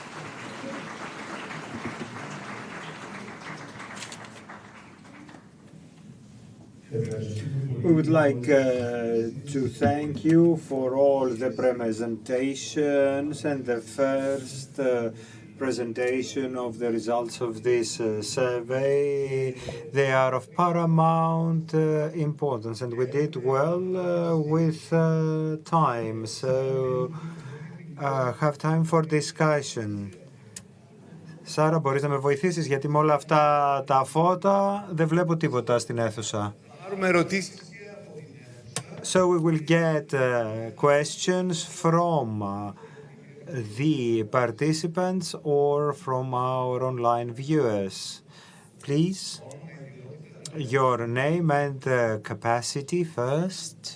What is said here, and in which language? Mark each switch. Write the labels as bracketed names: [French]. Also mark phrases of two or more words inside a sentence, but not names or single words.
[English] We would like to thank you for all the presentations and the first presentation of the results of this survey. They are of paramount importance, and we did well with time. So have time for discussion. [Greek] Σάρα, μπορείς να με βοηθήσεις, γιατί με όλα αυτά τα φώτα δεν βλέπω τίποτα στην αίθουσα. [English] So we will get questions from the participants or from our online viewers. Please, your name and capacity first.